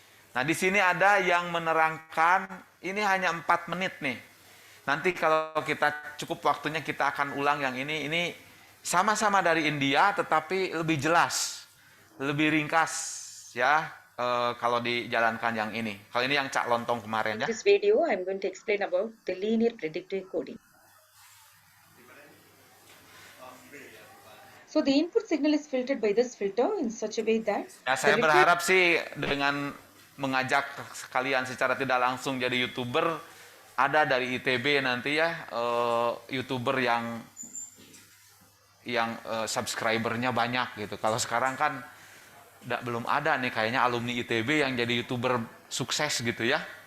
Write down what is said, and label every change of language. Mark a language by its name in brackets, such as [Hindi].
[Indonesian] Nah, di sini ada yang menerangkan, ini hanya 4 menit nih. Nanti kalau kita cukup waktunya kita akan ulang yang ini. Ini sama-sama dari India tetapi lebih jelas, lebih ringkas ya kalau dijalankan yang ini. Kalau ini yang Cak Lontong kemarin ya. [English] In this video, I'm going to explain about the linear predictive coding. So the input signal is filtered by this filter in such a way that [Indonesian] Ya, saya berharap sih dengan mengajak kalian secara tidak langsung jadi YouTuber, ada dari ITB nanti ya, YouTuber yang subscribernya banyak gitu. Kalau sekarang kan belum ada nih kayaknya alumni ITB yang jadi YouTuber sukses gitu ya.